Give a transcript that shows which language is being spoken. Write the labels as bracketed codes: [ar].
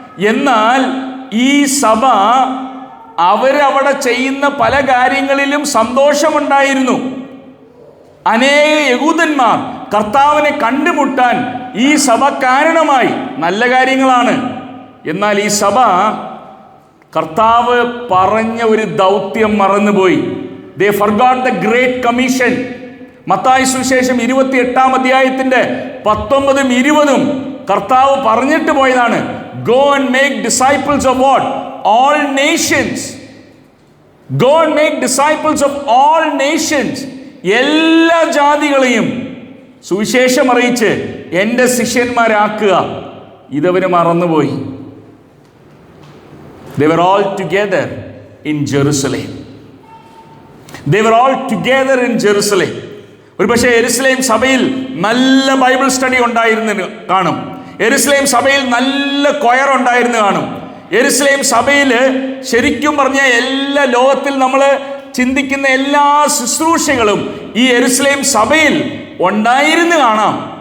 [ml] എന്നാൽ ഈ സഭ അവരവിടെ ചെയ്യുന്ന പല കാര്യങ്ങളിലും സന്തോഷമുണ്ടായിരുന്നു. അനേക യഹൂദന്മാർ കർത്താവിനെ കണ്ടുമുട്ടാൻ ഈ സഭ കാരണമായി. നല്ല കാര്യങ്ങളാണ്. എന്നാൽ ഈ സഭ കർത്താവ് പറഞ്ഞ ഒരു ദൗത്യം മറന്നുപോയി. [en] They forgot the great commission. [ml] Mathai സുവിശേഷം 28-ാം അധ്യായത്തിന്റെ 19-ഉം 20-ഉം കർത്താവ് പറഞ്ഞിട്ട് പോയതാണ്. [en] Go and make disciples of what? All nations. Go and make disciples of all nations. [ml] എല്ലാ ജാതികളെയും സുവിശേഷം അറിയിച്ച് എൻ്റെ ശിഷ്യന്മാരാക്കുക. ഇതവര് മറന്നുപോയി. [en] They were all together in Jerusalem. They were all together in Jerusalem. [ml] ഒരു പക്ഷേ യെരുശലേം സഭയിൽ നല്ല ബൈബിൾ സ്റ്റഡി ഉണ്ടായിരുന്നു കാണും. യെരുശലേം സഭയിൽ നല്ല കൊയർ ഉണ്ടായിരുന്നു കാണും. യെരുശലേം സഭയിൽ ശരിക്കും പറഞ്ഞാൽ എല്ലാ ലോകത്തിൽ നമ്മൾ ചിന്തിക്കുന്ന എല്ലാ ശുശ്രൂഷകളും ഈ യെരുശലേം സഭയിൽ ഉണ്ടായിരുന്നു കാണാം.